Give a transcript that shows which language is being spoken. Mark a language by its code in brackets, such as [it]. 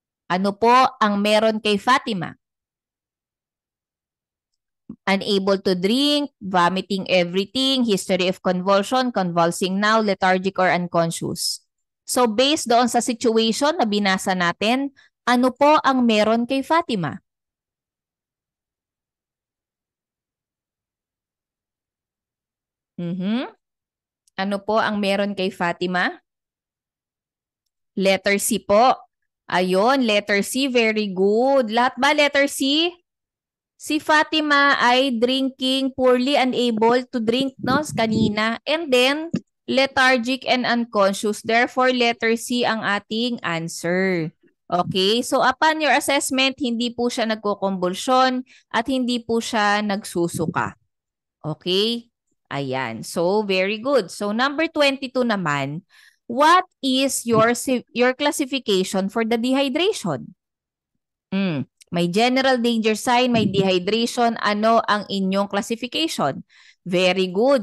[tl] Ano po ang meron kay Fatima? [en] Unable to drink, vomiting everything, history of convulsion, convulsing now, lethargic or unconscious. [tl] So based doon sa situation na binasa natin, ano po ang meron kay Fatima? Ano po ang meron kay Fatima? [en] Letter C po. Ayun, letter C, very good. [tl] Lahat ba letter C? Si Fatima ay [en] drinking poorly, unable to drink, [tl] no, kanina. [en] And then, lethargic and unconscious. Therefore, letter C [tl] ang ating [en] answer. Okay, so upon your assessment, [tl] hindi po siya nagkukumbulsyon at hindi po siya nagsusuka. [en] Okay, ayan. So, very good. So, number 22 naman, what is your classification for the dehydration? [tl] May general danger sign, may dehydration. Ano ang inyong classification? [en] Very good.